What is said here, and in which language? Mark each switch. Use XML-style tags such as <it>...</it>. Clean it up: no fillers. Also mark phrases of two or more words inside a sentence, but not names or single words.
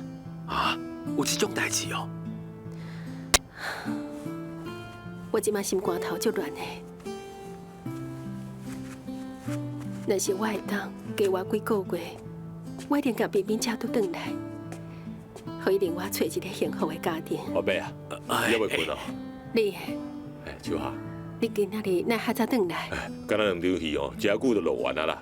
<nan>啊，有这种代志哦？我即马心肝头足乱的，若是我会当加活几个月，我一定甲彬彬车倒转来，互伊另外找一个幸福的家庭。宝贝啊，你要未困哦？你，哎，秋霞，你今仔日哪较早转来？哎，敢若两场戏哦，真久就录完啊啦。</nan>